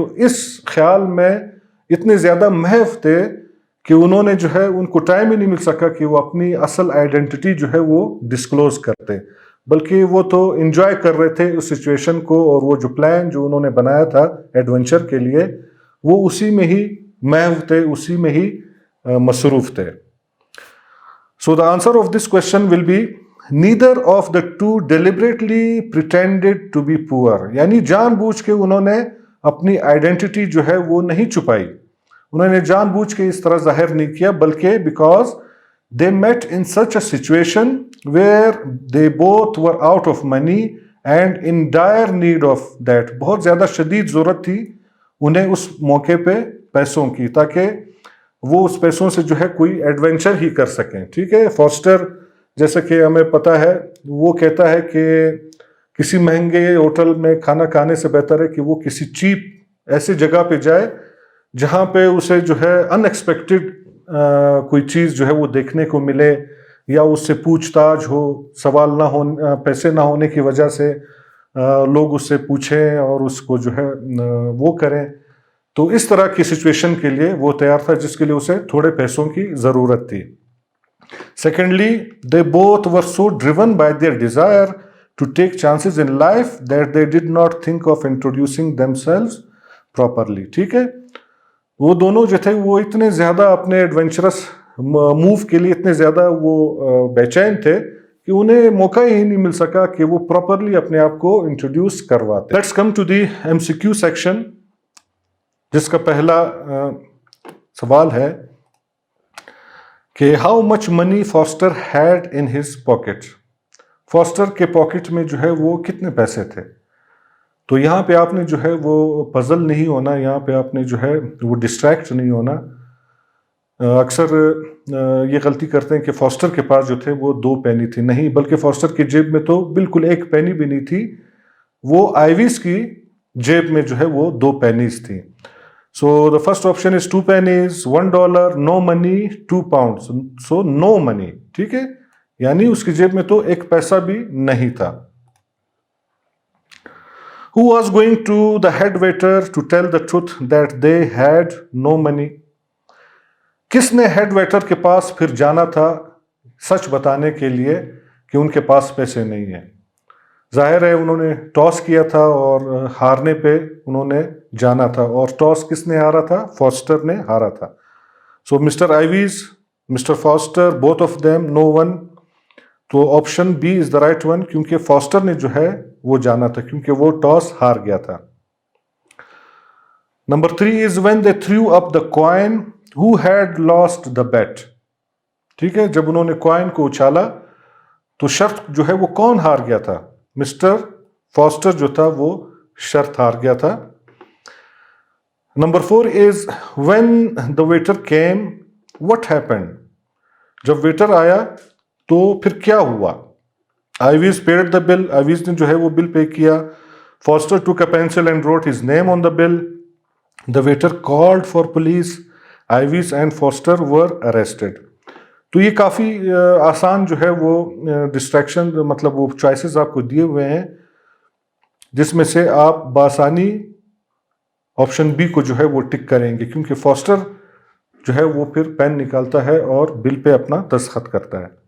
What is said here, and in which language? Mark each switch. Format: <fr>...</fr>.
<ur>تو اس خیال میں اتنے زیادہ محو تھے کہ انہوں نے جو ہے ان کو ٹائم ہی نہیں مل سکا کہ وہ اپنی اصل آئیڈینٹی جو ہے وہ ڈسکلوز کرتے، بلکہ وہ تو انجوائے کر رہے تھے اس سچویشن کو، اور وہ جو پلان جو انہوں نے بنایا تھا ایڈونچر کے لیے وہ اسی میں ہی محو تھے، اسی میں ہی مصروف تھے.</ur> <en>So the answer of this question will be neither of the two deliberately pretended to be poor.</en> <ur>یعنی جان بوجھ کے انہوں نے اپنی آئیڈینٹی جو ہے وہ نہیں چھپائی، انہوں نے جان بوجھ کے اس طرح ظاہر نہیں کیا، بلکہ</ur> <en>because they met in such a situation where they both were out of money and in dire need of that.</en> <ur>بہت زیادہ شدید ضرورت تھی انہیں اس موقع پہ پیسوں کی، تاکہ وہ اس پیسوں سے جو ہے کوئی ایڈونچر ہی کر سکیں. ٹھیک ہے، فاسٹر جیسا کہ ہمیں پتہ ہے وہ کہتا ہے کہ کسی مہنگے ہوٹل میں کھانا کھانے سے بہتر ہے کہ وہ کسی چیپ ایسی جگہ پہ جائے جہاں پہ اسے جو ہے ان ایکسپیکٹڈ کوئی چیز جو ہے وہ دیکھنے کو ملے، یا اس سے پوچھ تاچھ ہو، سوال نہ ہونے، پیسے نہ ہونے کی وجہ سے لوگ اس سے پوچھیں اور اس کو جو ہے وہ کریں. تو اس طرح کی سچویشن کے لیے وہ تیار تھا جس کے لیے اسے تھوڑے پیسوں کی ضرورت تھی.</ur> <en>Secondly they both were so driven by their desire to take chances in life that they did not think of introducing themselves properly.</en> <ur>ٹھیک ہے، وہ دونوں جو تھے وہ اتنے زیادہ اپنے ایڈونچرس موو کے لیے اتنے زیادہ وہ بے چین تھے کہ انہیں موقع ہی نہیں مل سکا کہ وہ پراپرلی اپنے آپ کو انٹروڈیوس کرواتے.</ur> <en>let's come to the MCQ section,</en> <ur>جس کا پہلا سوال ہے کہ</ur> <en>How much money Foster had in his pocket.</en> <ur>Faster کے پاکٹ میں جو ہے وہ کتنے پیسے تھے. تو یہاں پہ آپ نے جو ہے وہ پزل نہیں ہونا، یہاں پہ آپ نے جو ہے وہ ڈسٹریکٹ نہیں ہونا. اکثر یہ غلطی کرتے ہیں کہ فاسٹر کے پاس جو تھے وہ 2 پینی تھی، نہیں، بلکہ فاسٹر کی جیب میں تو بالکل 1 پینی بھی نہیں تھی، وہ آئیویز کی جیب میں جو ہے وہ 2 پینیز تھی.</ur> <en>So the first option is 2 pennies, $1, no money, 2 pounds. So no money.</en> <ur>ٹھیک ہے، یعنی اس کی جیب میں تو 1 پیسہ بھی نہیں تھا.</ur> <en>Who was going to the head waiter to tell the truth that they had no money?</en> <ur>کس نے ہیڈ ویٹر کے پاس پھر جانا تھا سچ بتانے کے لیے کہ ان کے پاس پیسے نہیں ہیں. ظاہر ہے انہوں نے ٹاس کیا تھا اور ہارنے پہ انہوں نے جانا تھا، اور ٹاس کس نے ہارا تھا؟ فاسٹر نے ہارا تھا.</ur> <en>So mister Ives, mister Foster, both of them, no one.</en> <ur>تو</ur> <en>option B is the right one,</en> <ur>کیونکہ فاسٹر نے جو ہے وہ جانا تھا، کیونکہ وہ ٹاس ہار گیا تھا.</ur> <en>Number 3 is when they threw up the coin who had lost the bet.</en> <ur>ٹھیک ہے، جب انہوں نے کوائن کو اچھالا تو شرط جو ہے وہ کون ہار گیا تھا؟ مسٹر فاسٹر جو تھا وہ شرط ہار گیا تھا.</ur> <en>Number 4 is when the waiter came what happened.</en> <ur>جب ویٹر آیا تو پھر کیا ہوا؟</ur> <en>Ives paid the bill,</en> <ur>always نے جو ہے وہ بل پے کیا.</ur> <en>Foster took a pencil and wrote his name on the bill. The waiter called for police. Ives and Foster were arrested.</en> <ur>تو یہ کافی آسان جو ہے وہ ڈسٹریکشن، مطلب وہ چوائسیز آپ کو دیے ہوئے ہیں جس میں سے آپ بآسانی آپشن بی کو جو ہے وہ ٹک کریں گے، کیونکہ فاسٹر جو ہے وہ پھر پین نکالتا ہے اور بل پہ اپنا دستخط کرتا ہے.</ur>